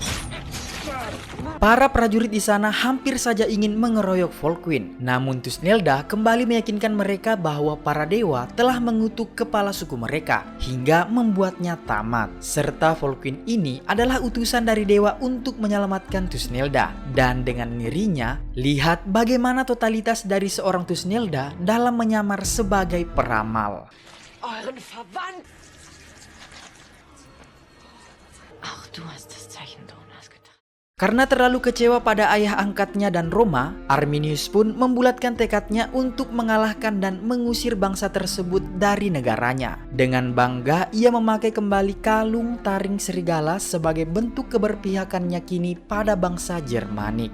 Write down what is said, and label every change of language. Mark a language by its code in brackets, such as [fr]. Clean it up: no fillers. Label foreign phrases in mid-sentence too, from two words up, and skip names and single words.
[id] Para prajurit di sana hampir saja ingin mengeroyok Volkwin, namun Thusnelda kembali meyakinkan mereka bahwa para dewa telah mengutuk kepala suku mereka hingga membuatnya tamat. Serta Volkwin ini adalah utusan dari dewa untuk menyelamatkan Thusnelda. Dan dengan ngerinya, lihat bagaimana totalitas dari seorang Thusnelda dalam menyamar sebagai peramal. [de] Euren Verwandten. Auch du hast das Zeichen Donas getan. [id] Karena terlalu kecewa pada ayah angkatnya dan Roma, Arminius pun membulatkan tekadnya untuk mengalahkan dan mengusir bangsa tersebut dari negaranya. Dengan bangga, ia memakai kembali kalung taring serigala sebagai bentuk keberpihakannya kini pada bangsa Germanik.